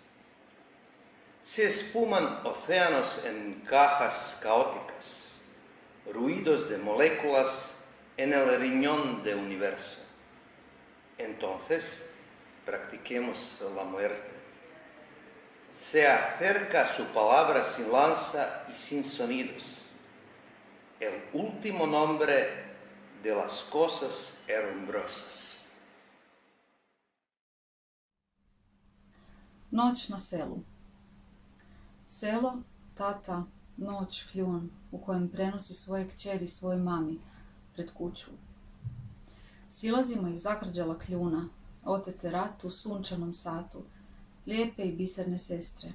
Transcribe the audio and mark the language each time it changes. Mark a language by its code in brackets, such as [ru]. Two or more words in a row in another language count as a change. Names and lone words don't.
[es] Se espuman océanos en cajas caóticas, ruidos de moléculas en el riñón del universo. Entonces, practiquemos la muerte. Se acerca su palabra sin lanza y sin sonidos, el último nombre de las cosas herrumbrosas. [hr] Noć na selu. Selo, tata, noć, kljun u kojem prenosi svoje kćeri svoj mami pred kuću. Silazimo iz zakrđala kljuna, otete ratu, sunčanom satu, lijepe i biserne sestre.